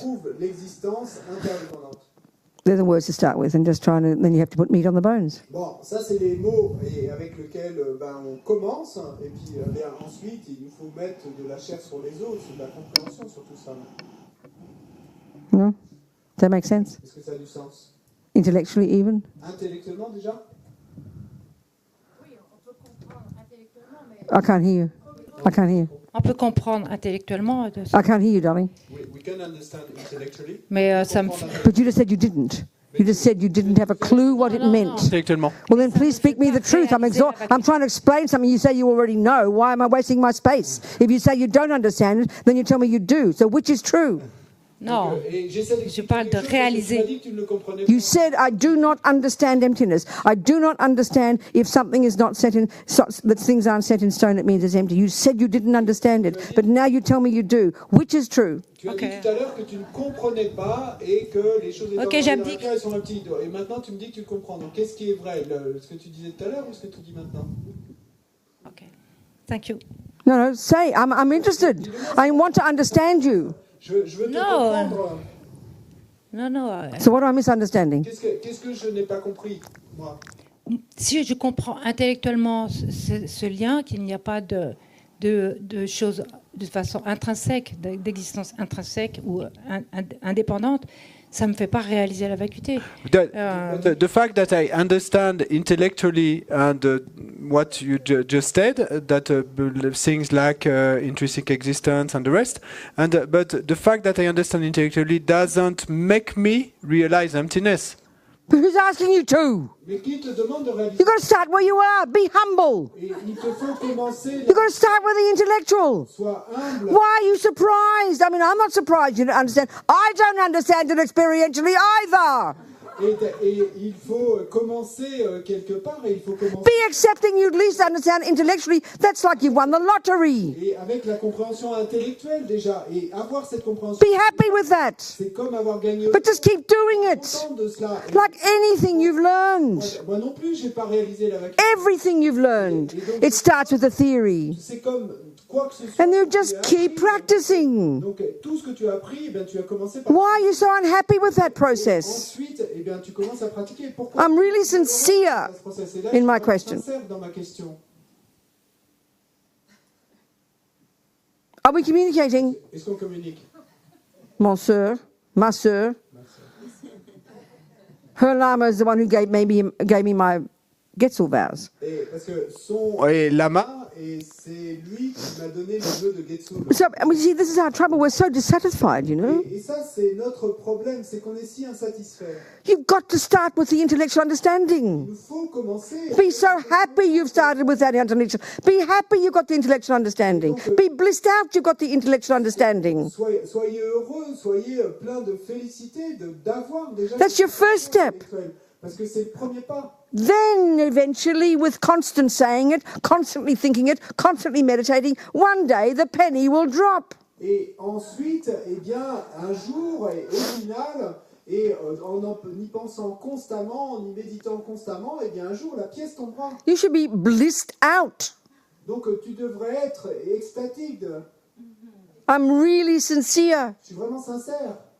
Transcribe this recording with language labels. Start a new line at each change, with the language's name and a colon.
French: prouve l'existence interdépendante.
English: They're the words to start with, and just trying to, then you have to put meat on the bones.
French: Bon, ça c'est les mots avec lesquels on commence, et puis ensuite il nous faut mettre de la chair sur les os, de la compréhension sur tout ça.
English: No? Does that make sense?
French: Est-ce que ça a du sens?
English: Intellectually even?
French: Intellectuellement déjà?
English: I can't hear you. I can't hear you.
French: On peut comprendre intellectuellement,
English: I can't hear you, darling. We can understand intellectually.
French: mais ça me fait...
English: But you just said you didn't. You just said you didn't have a clue what it meant.
French: Intellectuellement.
English: Well, then please speak me the truth. I'm trying to explain something you say you already know. Why am I wasting my space? If you say you don't understand it, then you tell me you do. So which is true?
French: Non, je parle de Tu réaliser. m'as dit que tu ne le comprenais pas.
English: You said, I do not understand emptiness. I do not understand if something is not set in, that things aren't set in stone, it means it's empty. You said you didn't understand it, but now you tell me you do. Which is true?
French: Tu as dit tout à l'heure que tu ne comprenais pas et que les choses étant Ok, dans j'abdique. le cœur, elles sont petites. Et maintenant tu me dis que tu comprends. Donc qu'est-ce qui est vrai? Ce que tu disais tout à l'heure ou ce que tu dis maintenant?
English: Ok, thank you. No, say, I'm interested. I want to understand you.
French: Je veux te Non. comprendre. Non,
English: So what am I misunderstanding?
French: Qu'est-ce que je n'ai pas compris, moi? si je comprends intellectuellement ce lien, qu'il n'y a pas de choses de façon intrinsèque, d'existence intrinsèque ou indépendante, ça ne me fait pas réaliser la vacuité.
English: The fact that I understand intellectually and what you just said, that things like intrinsic existence and the rest, and but the fact that I understand intellectually doesn't make me realize emptiness. But who's asking you to?
French: Mais qui te demande de réaliser?
English: You've got to start where you are. Be humble.
French: Et il te faut commencer.
English: You've got to start with the intellectual.
French: Sois humble.
English: Why are you surprised? I mean, I'm not surprised you don't understand. I don't understand it experientially either.
French: Et il faut commencer quelque part et il faut commencer.
English: Be accepting you at least understand intellectually. That's like you won the lottery.
French: Et avec la compréhension intellectuelle déjà. Et avoir cette compréhension.
English: Be happy with that.
French: C'est comme avoir gagné.
English: But just keep doing it.
French: Content de cela.
English: Like anything you've learned.
French: Moi non plus, j'ai pas réalisé la vacuité.
English: Everything you've learned. It starts with a theory.
French: C'est comme quoi que ce soit.
English: And you just keep practicing.
French: Donc tout ce que tu as appris, eh bien, tu as commencé par.
English: Why are you so unhappy with that process?
French: Ensuite, eh bien, tu commences à pratiquer. Pourquoi?
English: I'm really sincere in my question.
French: Sincère dans ma question.
English: Are we communicating?
French: Est-ce qu'on communique? Mon soeur, ma soeur.
English: Her lama is the one who gave me my Getzel vows.
French: Et parce que son lama, et c'est lui qui m'a donné le vœu de Getsul.
English: So, I mean, see, this is our trouble. We're so dissatisfied, you know.
French: Et ça, c'est notre problème, c'est qu'on est si insatisfait.
English: You've got to start with the intellectual understanding.
French: Il faut commencer.
English: Be so happy you've started with that intellectual. Be happy you've got the intellectual understanding. Be blissed out you've got the intellectual understanding.
French: Soyez heureux, soyez plein de félicité d'avoir déjà.
English: That's your first step.
French: Parce que c'est le premier pas.
English: Then eventually, with constant saying it, constantly thinking it, constantly meditating, one day the penny will drop.
French: Et ensuite, eh bien, un jour, et au final, et en y pensant constamment, en y méditant constamment, eh bien, un jour, la pièce tombera.
English: You should be blissed out.
French: Donc, tu devrais être extatique.
English: I'm really sincere.
French: Je suis vraiment sincère.